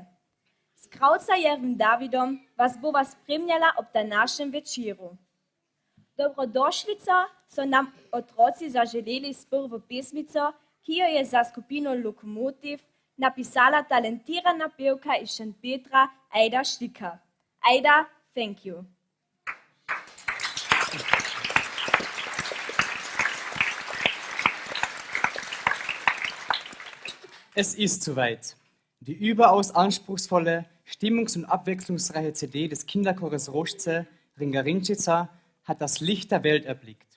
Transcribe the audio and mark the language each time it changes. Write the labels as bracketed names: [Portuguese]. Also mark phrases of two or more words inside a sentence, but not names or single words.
[Slovenian] S Kraucarjevim Davidom vas bova spremljala ob današnjem večeru. Dobrodošlico so nam otroci zaželeli s prvo pesmico, ki jo je za skupino Lokomotiv napisala talentirana pevka iz Šentpetra Aida Štika. Aida, [English] thank you. [German] Es ist soweit. Die überaus anspruchsvolle, stimmungs- und abwechslungsreiche CD des Kinderchores Rožce Ringarinčica hat das Licht der Welt erblickt.